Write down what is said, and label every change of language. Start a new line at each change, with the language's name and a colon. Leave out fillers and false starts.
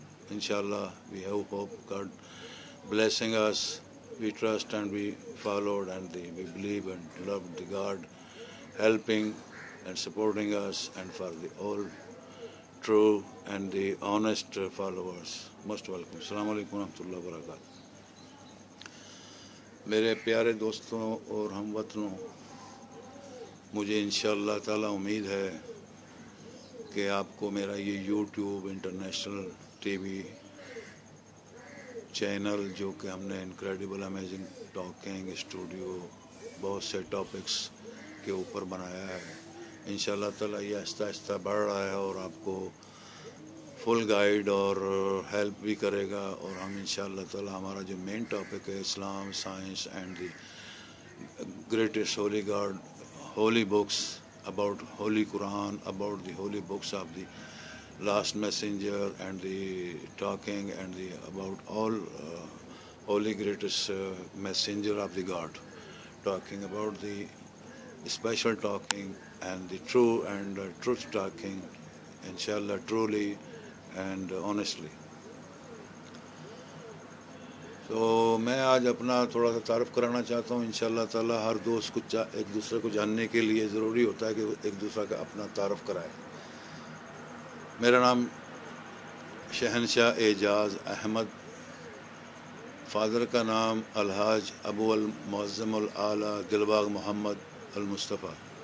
English: Inshallah, we hope God blessing us. We trust and we followed and we believe and love the God, helping and supporting us, and for the all true and the honest followers. Most welcome. Assalamu alaikum warahmatullahi wabarakatuh.
Urdu: میرے پیارے دوستوں اور ہم وطنوں، مجھے انشاءاللہ تعالی امید ہے کہ آپ کو میرا یہ YouTube international T V channel, جو کہ ہم نے انکریڈیبل امیزنگ ٹاکنگ اسٹوڈیو بہت سے ٹاپکس کے اوپر بنایا ہے، انشاءاللہ تعالی یہ آہستہ آہستہ بڑھ رہا ہے اور آپ کو فل گائیڈ اور ہیلپ بھی کرے گا. اور ہم انشاءاللہ تعالی ہمارا جو
English: Main topic ہے Islam, science and the greatest holy God, holy books, about holy Quran, about the holy books of the last messenger and the talking and the about all holy greatest messenger of the God, talking about the special talking and the true and truth talking, inshallah, truly and honestly.
Urdu: تو میں آج اپنا تھوڑا سا تعارف کرانا چاہتا ہوں. انشاءاللہ تعالی ہر دوست کو ایک دوسرے کو جاننے کے لیے ضروری ہوتا ہے کہ ایک دوسرے کا اپنا تعارف کرائے. میرا نام شہنشاہ اعجاز احمد، فادر کا نام الحاج ابو المعظم العالی دلباغ محمد المصطفیٰ.